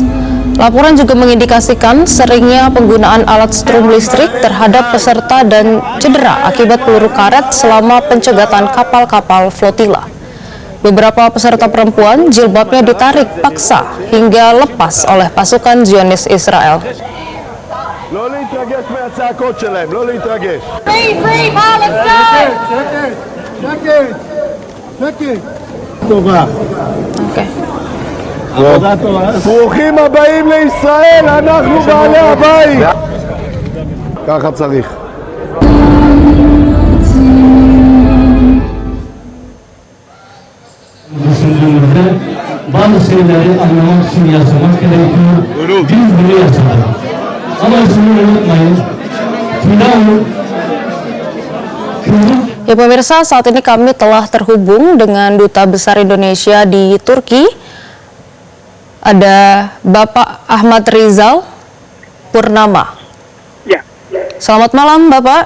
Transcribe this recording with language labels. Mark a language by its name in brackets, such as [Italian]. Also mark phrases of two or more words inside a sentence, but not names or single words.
[Indonesian] Laporan juga mengindikasikan seringnya penggunaan alat strum listrik terhadap peserta dan cedera akibat peluru karet selama pencegatan kapal-kapal flotilla. Beberapa peserta perempuan jilbabnya ditarik paksa hingga lepas oleh pasukan Zionis Israel. [Hebrew] לא להתרגש מהצעקות שלהם, לא להתרגש. [English] Free Palestine! [Hebrew] טובה. Oke. עבודה טובה. ברוכים הבאים לישראל, אנחנו בעלי הבית. ככה צריך. [Turkish] Düşündüğümüzde bazı şeyleri anlamak için yaşamak gerekiyor. Biz bunu yaşadık. Ama şunu unutmayın. Firavun [Indonesian] Ya pemirsa, saat ini kami telah terhubung dengan Duta Besar Indonesia di Turki. Ada Bapak Ahmad Rizal Purnama. Ya. Selamat malam, Bapak.